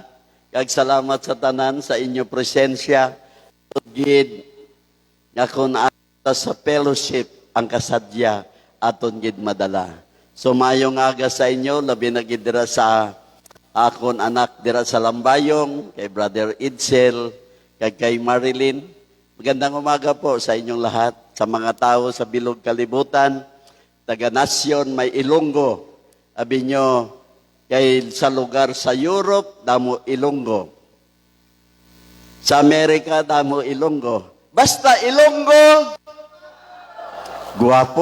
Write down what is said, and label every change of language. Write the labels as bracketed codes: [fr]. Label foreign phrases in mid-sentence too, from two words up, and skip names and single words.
[hil] Kag salamat sa tanan sa inyo presensya. Gid, nga kung sa fellowship, ang kasadya, aton gid madala. So mayong aga sa inyo, labi na gid dira sa akon anak dira sa Lambayong, kay Brother Idsel, kay Marilyn. [tl] Magandang umaga po sa inyong lahat, [hil] sa mga tao sa Bilog Kalibutan, taga-nasyon, may Ilonggo. Abi nyo, kay sa lugar sa Europe, damo Ilonggo. Sa Amerika, damo Ilonggo. Basta Ilonggo, guwapo.